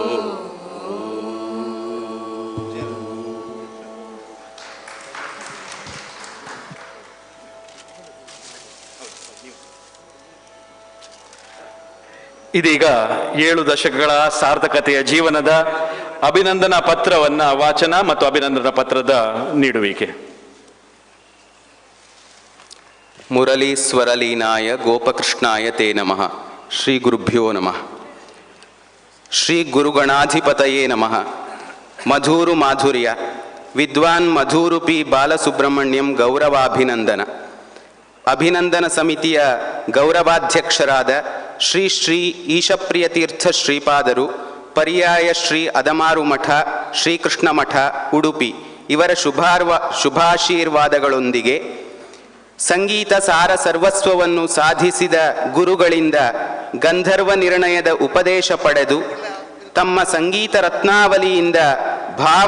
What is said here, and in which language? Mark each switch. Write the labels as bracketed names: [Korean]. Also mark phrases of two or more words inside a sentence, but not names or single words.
[Kannada] ಇದೀಗ 7 ದಶಕಗಳ ಸಾರ್ಥಕತೆಯ ಜೀವನದ ಅಭಿನಂದನಾ ಪತ್ರವನ್ನ ವಾಚನ ಮತ್ತು ಅಭಿನಂದನಾ ಪತ್ರದ ನೀಡುವಿಕೆ. [Sanskrit] ಮುರಳಿ ಸ್ವರಲೀನಾಯ ಗೋಪಕೃಷ್ಣಾಯ ತೇ ನಮಃ. ಶ್ರೀ ಗುರುಭ್ಯೋ ನಮಃ. ಶ್ರೀ ಗುರುಗಣಾಧಿಪತಯೇ ನಮಃ. [Kannada] ಮಧುರು ಮಾಧುರ್ಯ ವಿದ್ವಾನ್ ಮಧುರೂಪಿ ಬಾಲಸುಬ್ರಹ್ಮಣ್ಯಂ ಗೌರವಾಭಿನಂದನ. ಅಭಿನಂದನ ಸಮಿತಿಯ ಗೌರವಾಧ್ಯಕ್ಷರಾದ ಶ್ರೀ ಶ್ರೀ ಈಶಪ್ರಿಯತೀರ್ಥ ಶ್ರೀಪಾದರು, ಪರ್ಯಾಯ ಶ್ರೀ ಅದಮಾರು ಮಠ, ಶ್ರೀಕೃಷ್ಣ ಮಠ, ಉಡುಪಿ ಇವರ ಶುಭಾಶೀರ್ವಾದಗಳೊಂದಿಗೆ ಸಂಗೀತ ಸಾರ ಸರ್ವಸ್ವವನ್ನು ಸಾಧಿಸಿದ ಗುರುಗಳಿಂದ ಗಂಧರ್ವ ನಿರ್ಣಯದ ಉಪದೇಶ ಪಡೆದು ತಮ್ಮ ಸಂಗೀತ ರತ್ನಾವಲಿಯಿಂದ ಭಾವ